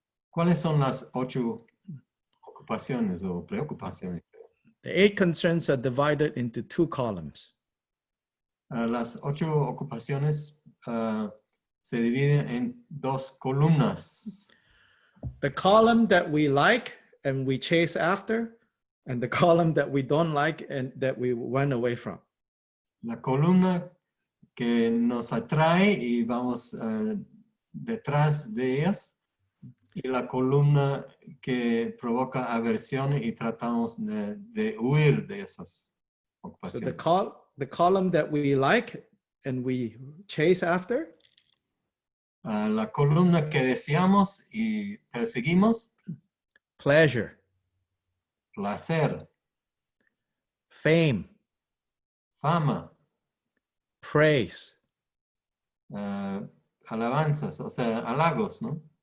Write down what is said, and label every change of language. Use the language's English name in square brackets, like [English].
[Spanish] ¿Cuáles son las 8 ocupaciones o preocupaciones? [English] The 8 concerns are divided into 2 columns. [Spanish] Las 8 ocupaciones se dividen en 2 columnas. [English] The column that we like and we chase after, and the column that we don't like and that we run away from. [Spanish] La columna que nos atrae y vamos detrás de ellas, y la columna que provoca aversión y tratamos de huir de esas ocupaciones. [English] So the column that we like and we chase after. [Spanish] La columna que deseamos y perseguimos. [English] Pleasure. [Spanish] Placer. [English] Fame. [Spanish] Fama. [English] Praise. [Spanish] Alabanzas, o sea, halagos, ¿no?